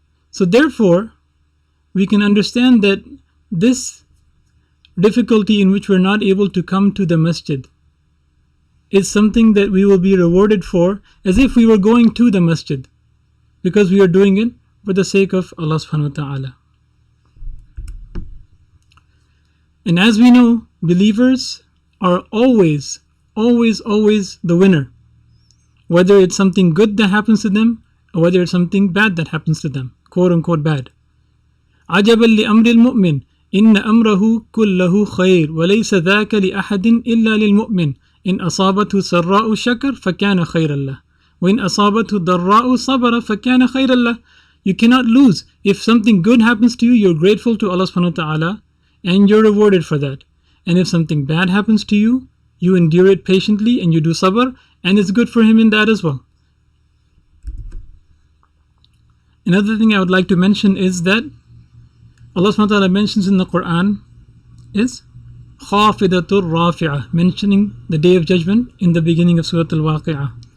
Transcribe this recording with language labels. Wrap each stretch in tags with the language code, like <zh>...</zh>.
<en>So therefore, we can understand that this difficulty in which we're not able to come to the masjid is something that we will be rewarded for as if we were going to the masjid, because we are doing it for the sake of Allah subhanahu wa ta'ala. And as we know, believers are always the winner, whether it's something good that happens to them or whether it's something bad that happens to them, quote unquote bad.</en> <ar>عجبا لأمر المؤمن إن أمره كله خير وليس ذاك لأحد إلا للمؤمن إن أصابته سراء شكر فكان خيرا له وإن أصابته ضراء صبر فكان خيرا له.</ar> <en>You cannot lose. If something good happens to you, you're grateful to Allah subhanahu wa ta'ala and you're rewarded for that. And if something bad happens to you, you endure it patiently and you do sabr, and it's good for him in that as well. Another thing I would like to mention is that Allah subhanahu wa ta'ala mentions in the Quran is Khafidatul Rafi'ah, mentioning the Day of Judgment in the beginning of Surah Al-Waqi'ah.</en>